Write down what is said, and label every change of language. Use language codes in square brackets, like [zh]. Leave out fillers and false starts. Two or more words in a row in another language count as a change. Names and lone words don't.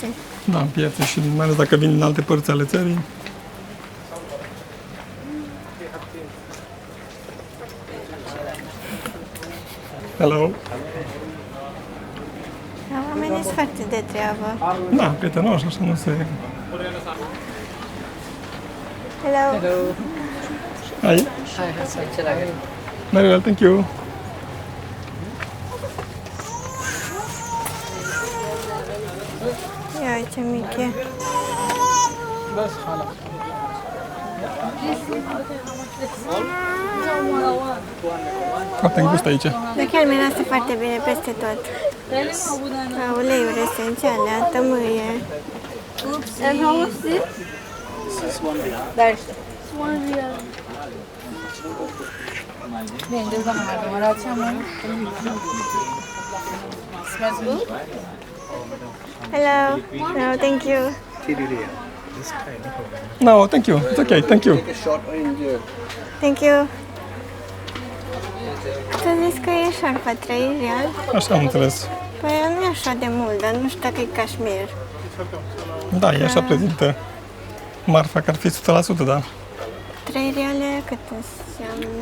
[ro] da, în piețe și mai ales dacă vin din alte părți ale țării. [en] Hello. [ro] Dar oamenii sunt foarte de treabă. Da, prietenoși, așa nu se... [en] Hello. Hi. Very well, thank you. [ro] Ia ce mic e. Foarte îngust aici. Dar chiar miroase foarte bine peste tot. Ca uleiuri esențiale, tămâie. [en] And how much this? That's one real. Smells good? Hello. No, thank you. No, thank you. It's okay, thank you. Thank you. [ro] Tu zis că e șarfa 3 real? Așa am înțeles. Păi nu e așa de mult, dar nu știu dacă e cașmir. Da, e așa prezintă marfa, că ar fi 100%, da. 3 reale cât înseamnă?